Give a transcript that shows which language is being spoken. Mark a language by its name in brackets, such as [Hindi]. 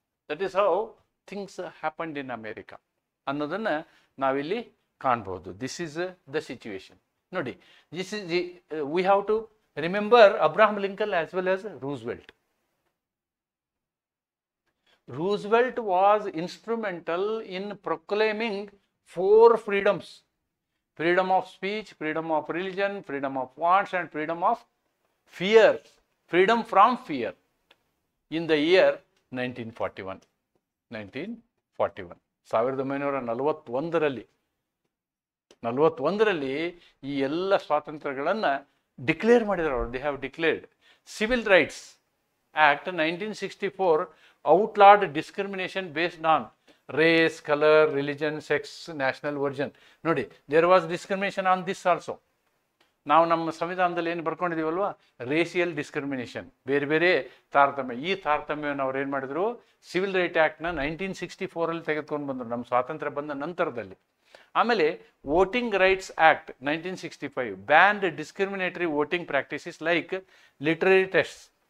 [English] that is how things happened in America [Kannada] ಅನ್ನೋದನ್ನು ನಾವಿಲ್ಲಿ ಕಾಣ್ಬೋದು. [English] This is the situation. ನೋಡಿ, this is we have to remember Abraham Lincoln as well as Roosevelt. Roosevelt was instrumental in proclaiming 4 freedoms: freedom of speech, freedom of religion, freedom of wants and freedom of fear, freedom from fear in the year 1941. [Kannada] 1941ರಲ್ಲಿ ಈ ಎಲ್ಲ ಸ್ವಾತಂತ್ರ್ಯಗಳನ್ನು declare ಮಾಡಿದರು ಅವರು. [English] They have declared civil rights act 1964 outlawed discrimination based on race, color, religion, sex, national origin. ನೋಡಿ, there was discrimination on this also. [Kannada] ನಾವು ನಮ್ಮ ಸಂವಿಧಾನದಲ್ಲಿ ಏನು ಬರ್ಕೊಂಡಿದ್ದೀವಲ್ವ, racial discrimination, ಬೇರೆ ಬೇರೆ ತಾರತಮ್ಯ. ಈ ತಾರತಮ್ಯವನ್ನು ಅವ್ರು ಏನು ಮಾಡಿದ್ರು, ಸಿವಿಲ್ ರೈಟ್ ಆ್ಯಕ್ಟ್ನ 1964ರಲ್ಲಿ ತೆಗೆದುಕೊಂಡು ಬಂದರು, ನಮ್ಮ ಸ್ವಾತಂತ್ರ್ಯ ಬಂದ ನಂತರದಲ್ಲಿ. [English] ಆಮೇಲೆ voting rights act 1965 banned discriminatory voting practices like literary test.